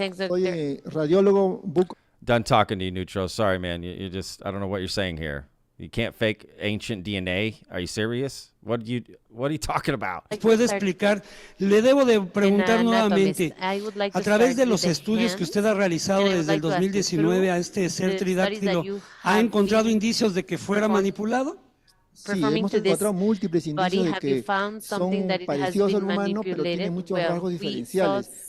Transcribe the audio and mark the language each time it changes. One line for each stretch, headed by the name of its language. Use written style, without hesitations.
Spanish: Oye, radiólogo,
English: Done talking to you, Neutro. Sorry, man. You just, I don't know what you're saying here. You can't fake ancient DNA. Are you serious? What are you talking about?
Spanish: Puede explicar, le debo de preguntar nuevamente, a través de los estudios que usted ha realizado desde el 2019 a este ser tridáctilo, ¿ha encontrado indicios de que fuera manipulado? Sí, hemos encontrado múltiples indicios de que son parecidos al humano, pero tienen muchos rasgos diferenciales.